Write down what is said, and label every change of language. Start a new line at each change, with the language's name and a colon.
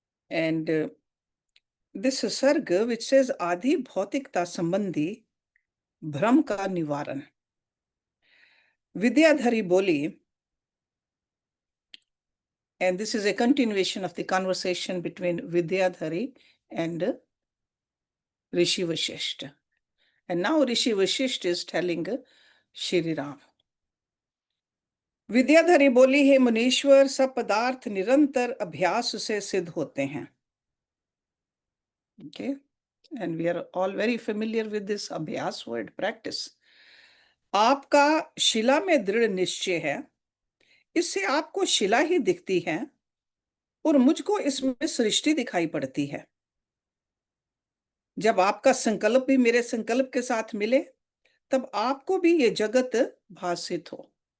English: And this
Hindi: सर्ग
English: which says
Hindi: आदि भौतिकता संबंधी भ्रम का निवारण। विद्याधरी बोली,
English: and this is a continuation of the conversation between Vidyadhari and Rishi Vashishth. And now Rishi Vashishth is telling Shri Ram.
Hindi: विद्याधरी बोली, हे मुनीश्वर, सब पदार्थ निरंतर अभ्यास से सिद्ध होते हैं।
English: Okay, and we are all very familiar with this abhyas word, practice.
Hindi: आपका शिला में दृढ़ निश्चय है, इससे आपको शिला ही दिखती है और मुझको इसमें सृष्टि दिखाई पड़ती है। जब आपका संकल्प भी मेरे संकल्प के साथ मिले, तब आपको भी ये जगत भासित हो।